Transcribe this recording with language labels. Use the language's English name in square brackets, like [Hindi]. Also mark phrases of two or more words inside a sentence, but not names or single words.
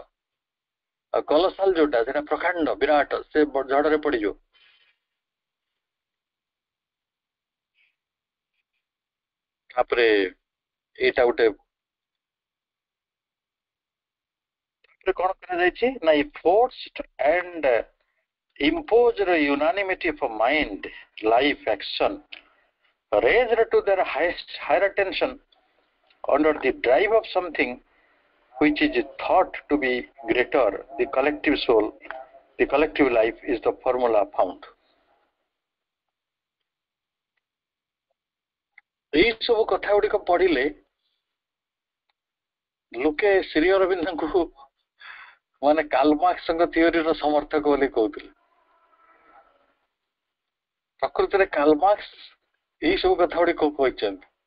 [Odia] ଆଉ କଲସାଲ ଯୋଉଟା ସେଟା ପ୍ରକାଣ୍ଡ ବିରାଟ, ସେ ଝଡରେ ପଡିଯିବ। ତାପରେ ଏଇଟା ଗୋଟେ କଣ କରାଯାଇଛି ନା, [English] forced and imposed unanimity of mind, life, action raised to their higher attention under the drive of something which is thought to be greater, the collective soul, the collective life is the formula found. [Odia] ଏଇ ସବୁ କଥା ଗୁଡିକ ପଢିଲେ ଲୋକେ ଶ୍ରୀ ଅରବିନ୍ଦଙ୍କୁ ମାନେ କାର୍ଲମାର୍କ୍ସଙ୍କ ଥିଓରିର ସମର୍ଥକ ବୋଲି କହୁଥିଲେ। ପ୍ରକୃତରେ କାର୍ଲମାର୍କ୍ସ ଏଇ ସବୁ କଥା ଗୁଡିକ କହିଛନ୍ତି।